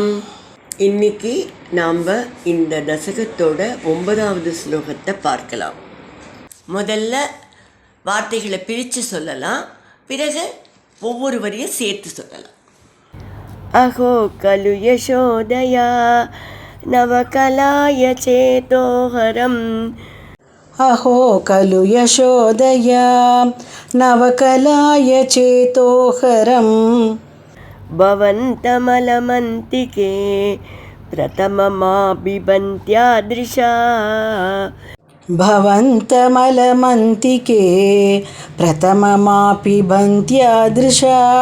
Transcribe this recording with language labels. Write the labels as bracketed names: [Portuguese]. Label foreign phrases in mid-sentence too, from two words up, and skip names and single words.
[Tamil] இன்னைக்கு நாம் இந்த தசகத்தோட 9வது ஸ்லோகத்தை பார்க்கலாம். முதல்ல வார்த்தைகளை பிரித்து சொல்லலாம், பிறகு ஒவ்வொரு வரியும் சேர்த்து சொல்லலாம். [Sanskrit] अहो खलु यशोदया नवकलाय चेतोहरम्. अहो खलु यशोदया नवकलाय चेतोहरम्. भवन्तमलमन्तिके प्रथममाबिबन्त्यादृशा. भवन्तमलमन्तिके प्रथममापिबन्त्यादृशा.